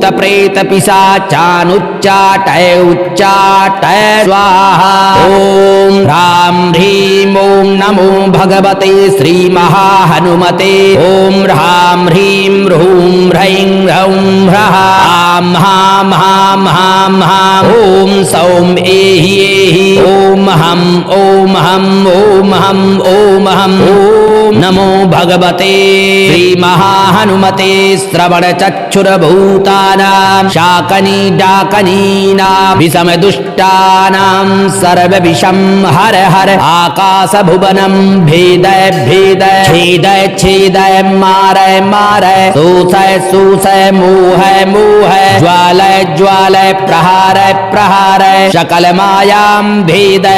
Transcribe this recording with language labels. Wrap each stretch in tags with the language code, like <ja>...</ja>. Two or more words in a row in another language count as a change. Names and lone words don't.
<sa>प्रेत पिशाचानुच्चाटय उच्चाटय स्वाहा ओम ह्रां ह्रीं ओम नमो भगवते श्रीमहाहनुमते ओम ह्रां ह्रीं ह्रूं ह्रैं ह्रौं ह्रः आं हां हां हां हां ओम सौम एहि एहि ओम हं ओम हं ओम हं ओम हं ओम नमो भगवते श्रीमहाहनुमते श्रवणचक्षुरभूतानां शाकनी डाकनीनां विषमदुष्टानां सर्वविषं हर हर आकाशभुवनं भेदय भेदय छेदय छेदय मारय मारय शोषय शोषय मोहय मोहय ज्वालय ज्वालय प्रहारय प्रहारय सकल मायां भेदय</sa>